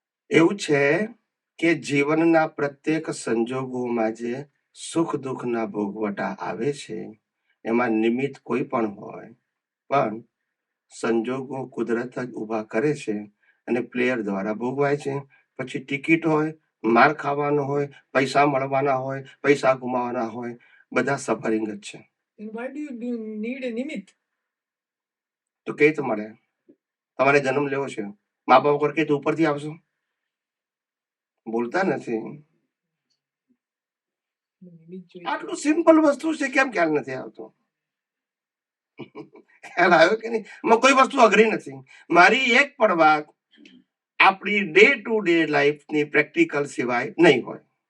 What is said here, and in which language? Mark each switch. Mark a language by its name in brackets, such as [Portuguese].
[Gujarati] એવું છે કે જીવનના પ્રત્યેક સંજોગોમાં જે સુખ દુઃખના ભોગવટા આવે છે, એમાં નિમિત્ત કોઈ પણ હોય, પણ સંજોગો કુદરત જ ઊભા કરે છે અને પ્લેયર દ્વારા ભોગવાય છે. પછી ટિકિટ હોય, માર ખાવાનો હોય, પૈસા મળવાના હોય, પૈસા ગુમાવવાના હોય, બધા સફરિંગ જ છે. [English] Why do you need a નિમિત્ત? [Gujarati] તો કઈ રીતે મળે? તમારે જન્મ લેવો છે, મા બાપ વગર કઈ ઉપરથી આવશો? બોલતા નથી. નિમિત્ત જોઈએ. આટલું સિમ્પલ વસ્તુ છે, કેમ ખ્યાલ નથી આવતો? ખ્યાલ આવ્યો કે નહીં? એમાં કોઈ વસ્તુ અઘરી નથી. મારી એક પણ વાત આપણી ડે ટુ ડે લાઈફની પ્રેક્ટિકલ સિવાય નહીં હોય.